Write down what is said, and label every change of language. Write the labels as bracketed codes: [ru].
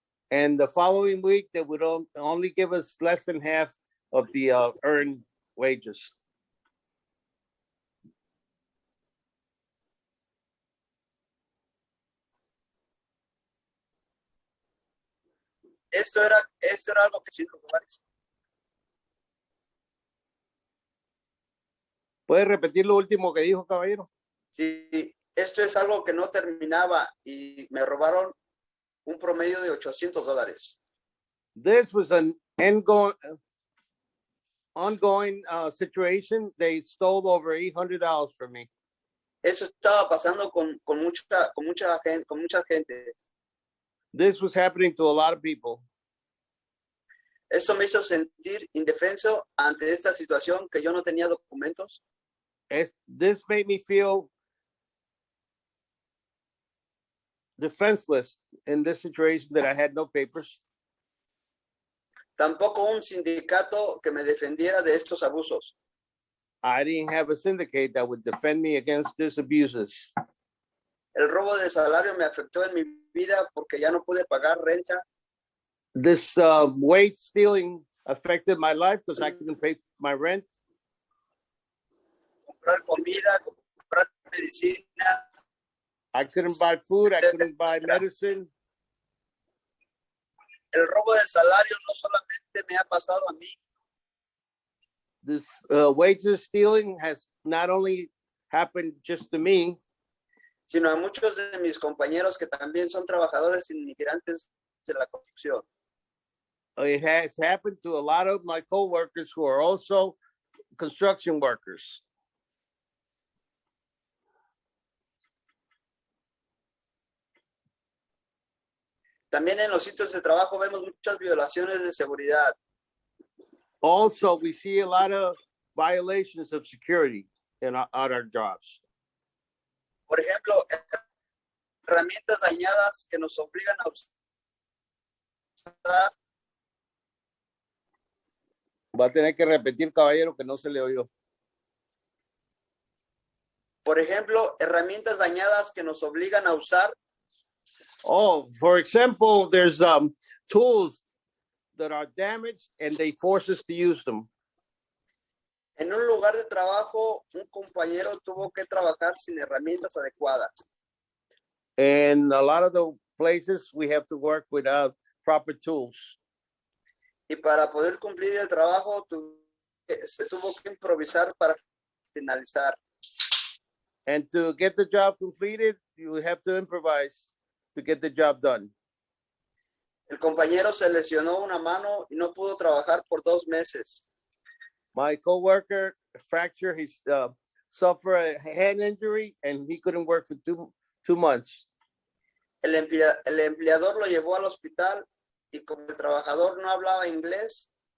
[en] And the following week, they would only give us less than half of the earned wages. [es] Esto era algo que sí los lugares. ¿Puede repetir lo último que dijo, caballero? Sí, esto es algo que no terminaba y me robaron un promedio de $800. [en] This was an ongoing situation. They stole over $800 from me. [es] Eso estaba pasando con mucha gente. [en] This was happening to a lot of people. [es] Eso me hizo sentir indefenso ante esta situación que yo no tenía documentos. [en] This made me feel defenseless in this situation that I had no papers. [es] Tampoco un sindicato que me defendiera de estos abusos. [en] I didn't have a syndicate that would defend me against these abuses. [es] El robo de salario me afectó en mi vida porque ya no pude pagar renta. [en] This wage stealing affected my life because I couldn't pay my rent, [es] Comprar comida, comprar medicina. [en] I couldn't buy food. I [es] etcétera. [en] couldn't buy medicine. [es] El robo de salario no solamente me ha pasado a mí, [en] This wages stealing has not only happened just to me, [es] sino a muchos de mis compañeros que también son trabajadores inmigrantes de la construcción. [en] it has happened to a lot of my coworkers who are also construction workers. [es] También en los sitios de trabajo vemos muchas violaciones de seguridad. [en] Also, we see a lot of violations of security on our jobs. [es] Por ejemplo, herramientas dañadas que nos obligan a usar. Va a tener que repetir, caballero, que no se le oyó. Por ejemplo, herramientas dañadas que nos obligan a usar. [en] Oh, for example, there's tools that are damaged and they force us to use them. [es] En un lugar de trabajo, un compañero tuvo que trabajar sin herramientas adecuadas. [en] And a lot of the places we have to work without proper tools. [es] Y para poder cumplir el trabajo, se tuvo que improvisar para finalizar. [en] And to get the job completed, you have to improvise to get the job done. [es] El compañero se lesionó una mano y no pudo trabajar por 2 meses. [en] My coworker fractured his, suffered a hand injury and he couldn't work for two months. [es] El empleador lo llevó al hospital y como el trabajador no hablaba inglés,